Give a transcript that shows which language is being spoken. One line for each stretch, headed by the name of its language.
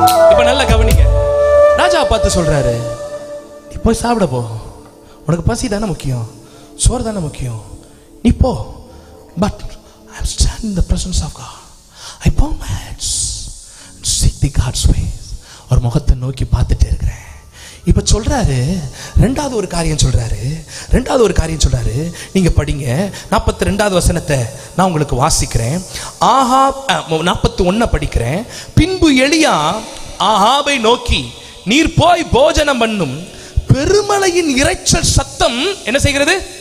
Tamil: இப்ப நல்லா கவனிங்க. ராஜா பார்த்து சொல்றாரு, நீ போய் சாப்பிட போ, உனக்கு பசி தானே முக்கியம், சோறு தானே முக்கியம், நீ போ.
English: But I am standing in the presence of God. I bow my heads and seek the God's ways.
Tamil: ஒரு முகத்தை நோக்கி பார்த்துட்டே இருக்கிறேன். இப்ப சொல்றாரு, ரெண்டாவது ஒரு காரியம் சொல்றாரு. நீங்க படிங்க 42வது வசனத்தை நான் உங்களுக்கு வாசிக்கிறேன். ஆகாப் 41 படிக்கிறேன். பின்பு எலியா ஆகாபை நோக்கி, நீர் போய் போஜனம் பண்ணும், பெருமழையின் இரைச்சல் சத்தம் என்ன செய்கிறது?